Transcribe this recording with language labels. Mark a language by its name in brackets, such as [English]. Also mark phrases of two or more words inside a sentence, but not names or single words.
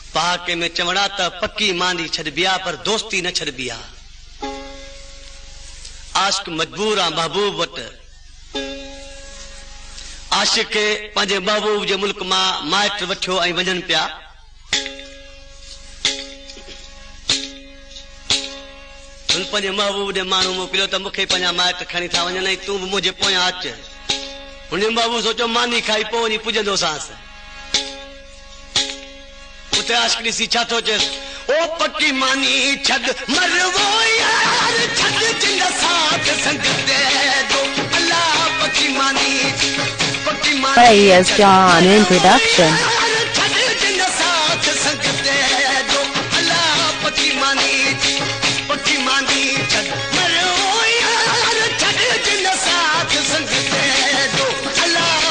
[Sindhi] पहाके में चवड़ा त पक्की मांदी छॾबिया पर दोस्ती न छॾबिया। आशिक मजबूर आ महबूब वट, आशिक खे पंहिंजे महबूब जे मुल्क मां माइट वठियो ऐं वञनि पिया। हुन पंहिंजे महबूब ॾे माण्हू मोकिलियो त मूंखे पंहिंजा माइट खणी था वञनि ऐं तूं बि मुंहिंजे पोयां अच। हुन महबूब सोचियो मानी खाई पोइ वञी पुॼंदोसांसि। उते आशिक ॾिसी छा थो चएसि, ओ पक्की मानी छॾ मरवो यार, छॾ जिन साथ संग दे दो अल्लाह। पक्की मानी Praise John in production. छॾ जिन साथ संग दे दो अल्लाह। पक्की मानी छॾ मरवो यार, छॾ जिन साथ संग दे दो अल्लाह।